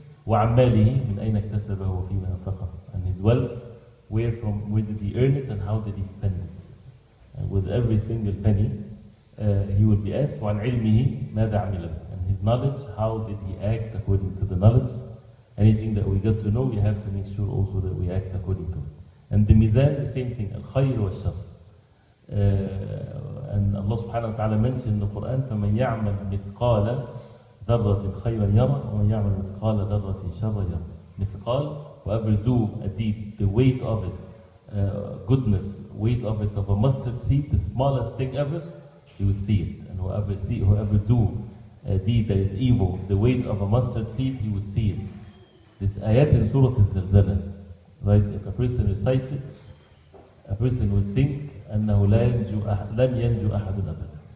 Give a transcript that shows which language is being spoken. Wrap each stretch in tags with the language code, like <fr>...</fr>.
<ar>وعن ماله من أين اكتسبه وفيما أنفقه,</ar> <en>and his wealth, where did he earn it and how did he spend it? And with every single penny, he will be asked</en> <ar>وعن علمه ماذا عمل به,</ar> <en>and his knowledge, how did he act according to the knowledge? Anything that we get to know, we have to make sure also that we act according to it. And the mizan, the same thing, al-khayr wa shar. And Allah subhanahu wa ta'ala mentioned in the Quran,</en> <ar>فَمَنْ يَعْمَلْ مِثْقَالَ ذَرَّةٍ خَيْرًا يَرَى وَمَنْ يَعْمَلْ مِثْقَالَ ذَرَّةٍ شَرًّا يَرَى.</ar> <en>Mithqal, whoever do a deed, the weight of it, goodness, weight of it, of a mustard seed, the smallest thing ever, he would see it. And whoever do a deed that is evil, the weight of a mustard seed, he would see it. This ayat in Surah Al-Zalzala, right? If a person recites it, a person would think</en> <ar>أنه لن ينجو أحد أبدا.</ar>